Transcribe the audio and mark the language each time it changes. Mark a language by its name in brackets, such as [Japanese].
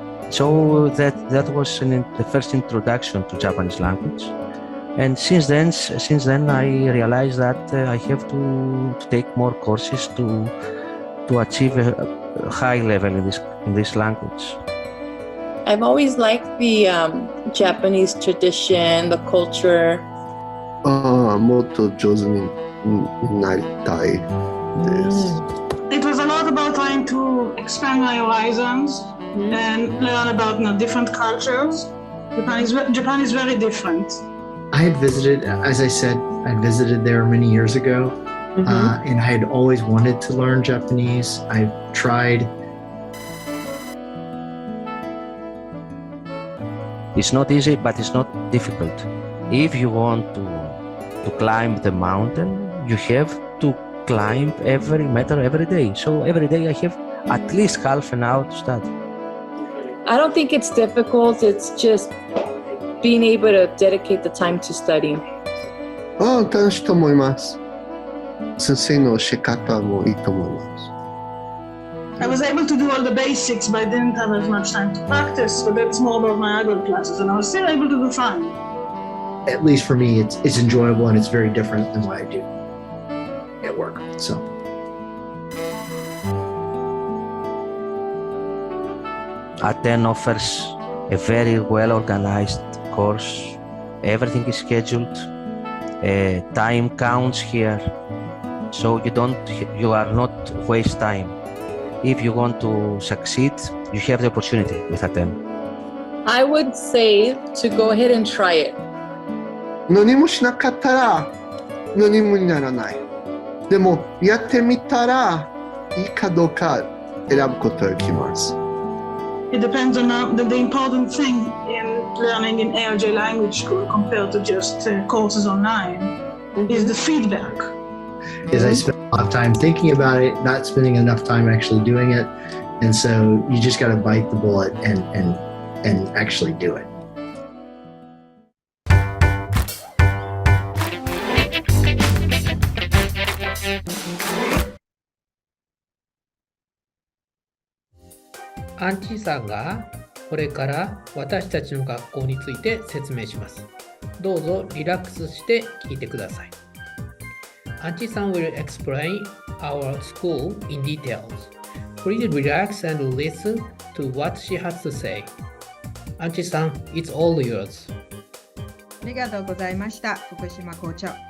[English] So that was the first introduction to Japanese language, and since then I realized that I have to take more courses to achieve a high level in this language. I've always liked the Japanese tradition, the culture. [Japanese] もっと上手になりたいです。 [English] It was a lot about trying to expand my horizons and learn about different cultures. Japan is very different. I had visited, as I said, I'd visited there many years ago, and I had always wanted to learn Japanese. I've tried. It's not easy, but it's not difficult. If you want to climb the mountain, you have to climb every meter every day. So every day I have at least half an hour to study. I don't think it's difficult. It's just being able to dedicate the time to study. [Japanese] 楽しいと思います。先生の仕方もいいと思います。 [English] I was able to do all the basics, but I didn't have as much time to practice. But that's more about my adult classes, and I was still able to do fine. At least for me, it's enjoyable and it's very different than what I do at work. So. Attain offers a very well-organized course. Everything is scheduled. Time counts here, so you are not waste time. If you want to succeed, you have the opportunity with Attain. I would say to go ahead and try it. [Japanese] 何もしなかったら何もにならない。でもやってみたらいいかどうか選ぶことができます。 [English] It depends on the important thing in learning in AOJ language school compared to just courses online is the feedback. Is I spent a lot of time thinking about it, not spending enough time actually doing it, and so you just got to bite the bullet and actually do it. [Japanese] Anchi さんがこれから私たちの学校について説明します。どうぞリラックスして聞いてください。 [English] Anchi さん will explain our school in details. Please relax and listen to what she has to say. Anchi さん, it's all yours. [Japanese] ありがとうございました、福島校長。